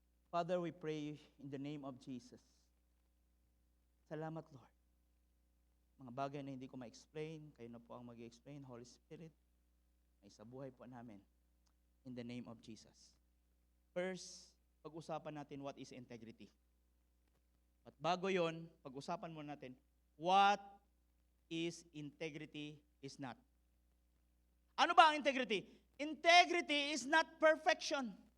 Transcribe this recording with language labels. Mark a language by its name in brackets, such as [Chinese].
[English] Father, we pray in the name of Jesus. [Filipino] Salamat, Lord. Mga bagay na hindi ko ma-explain, kayo na po ang mag-explain, Holy Spirit, ay sa buhay po namin. [English] In the name of Jesus. [Filipino] First, pag-usapan natin [English] what is integrity. [Filipino] At bago yon, pag-usapan muna natin [English] what is integrity is not. [Filipino] Ano ba ang integrity? [English] Integrity is not perfection.